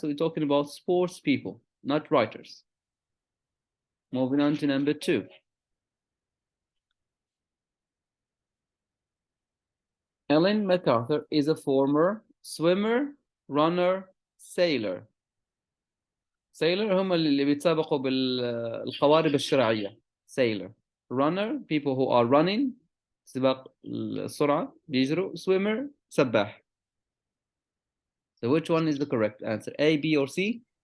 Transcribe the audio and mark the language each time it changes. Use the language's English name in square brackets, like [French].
[English] So we're talking about sports people, not writers. Moving on to number 2. Ellen MacArthur is a former swimmer, runner, sailor. [Arabic] Sailor هم اللي بيتسابقوا بالقوارب الشراعية. [English] Sailor. Runner, people who are running, [Arabic] سباق السرعة, بيجروا. [English] Swimmer, سباح. So which one is the correct answer? A, B, or C?